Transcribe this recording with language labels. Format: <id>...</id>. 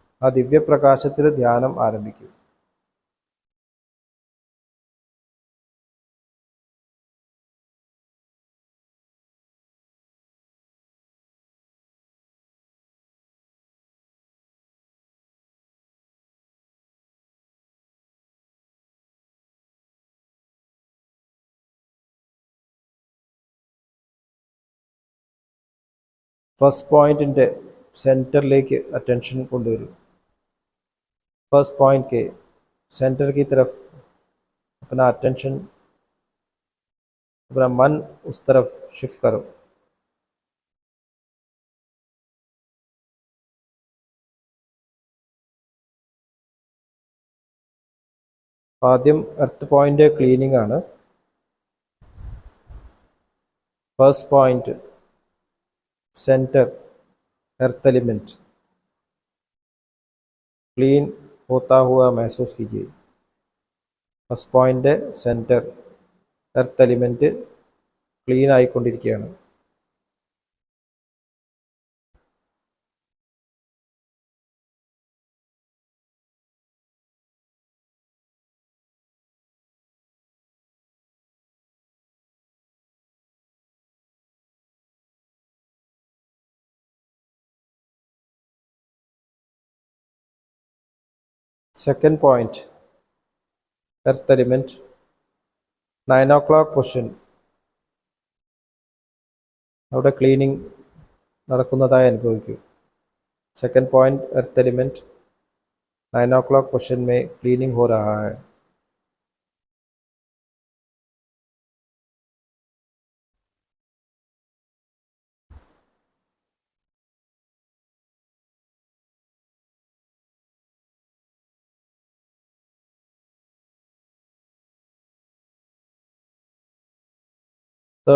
<ml>आ दिव्य प्रकाशത്തിൽ ധ്യാനം ആരംഭിക്കൂ। ഫസ്റ്റ് പോയിന്റിന്റെ सेंटरലേക്ക് अटेंशन കൊണ്ടുവരൂ।</ml> <hi>फर्स्ट पॉइंट के सेंटर की तरफ अपना अटेंशन, अपना मन उस तरफ शिफ्ट करो।</hi> <ml>ആദ്യം എർത്ത് പോയിന്റ് ക്ലീനിങ് ആണ്।</ml> <hi>First point centre earth element clean होता हुआ महसूस कीजिए।</hi> <ml>First point centre earth element clean ആയിക്കൊണ്ടിരിക്കുകയാണ്। Second point earth element 9 o'clock position, അവിടെ ക്ലീനിങ് നടക്കുന്നതായി അനുഭവിക്കൂ।</ml> <hi>Second point earth element 9 o'clock position में क्लीनिंग हो रहा है।</hi>